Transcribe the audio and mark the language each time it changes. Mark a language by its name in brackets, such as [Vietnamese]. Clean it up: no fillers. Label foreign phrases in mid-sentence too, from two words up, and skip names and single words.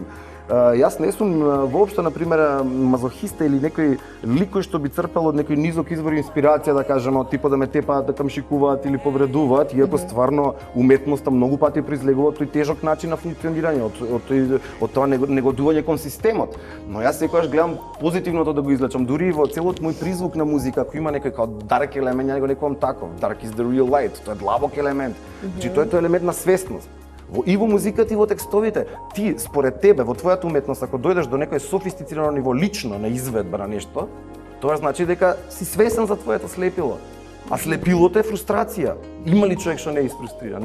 [Macedonian] Јас не сум воопшто, например, мазохиста или некој лик кој што би црпел од некој низок извор инспирација, да кажеме, од типа да ме тепаат, да камшикуваат или повредуваат, иако стварно уметноста многу пати произлегува од тој тежок начин на функционирање, од тоа негодување кон системот. Но јас секогаш гледам позитивното да го извлечам, дури и во целот мој призвук на музика, ако има некој као dark елемент, ја го некувам таков, [English] dark is the real light, [Macedonian] тоа е длабок елемент. Значи тоа е тој елемент на свесност. И во музиката и во текстовите, ти според тебе во твојата уметност ако дојдеш до некој софистицирано ниво лично на изведба на нешто, тоа значи дека си свесен за твоето слепило. А слепилото е фрустрација. Има ли човек што не е изфрустриран?